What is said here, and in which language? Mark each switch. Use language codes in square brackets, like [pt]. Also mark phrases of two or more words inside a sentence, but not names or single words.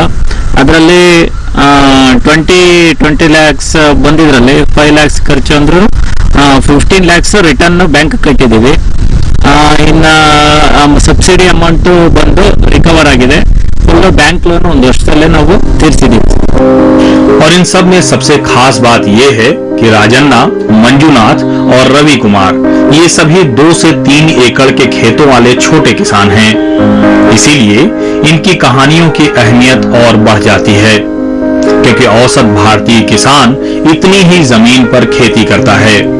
[kn] ಅದರಲ್ಲಿ 20 lakhs ಬಂದಿದ್ರಲ್ಲಿ 5 lakhs ಖರ್ಚು ಅಂದ್ರು 15 lakhs [en] return bank [kn] ಕಟ್ಟಿದ್ದೀವಿ. ಇನ್ನ [en] subsidy amount [kn] ಬಂದು ರಿಕವರ್ ಆಗಿದೆ. [en] full bank loan [kn] ಒಂದು ವರ್ಷದಲ್ಲೇ ನಾವು ತೀರಿಸಿದ್ದೀವಿ. [hi] और इन सब में सबसे खास बात यह है कि राजन्ना, मंजूनाथ और रवि कुमार ये सभी 2 से 3 एकड़ के खेतों वाले छोटे किसान हैं। इसीलिए इनकी कहानियों की अहमियत और बढ़ जाती है, क्योंकि औसत भारतीय किसान इतनी ही जमीन पर खेती करता है।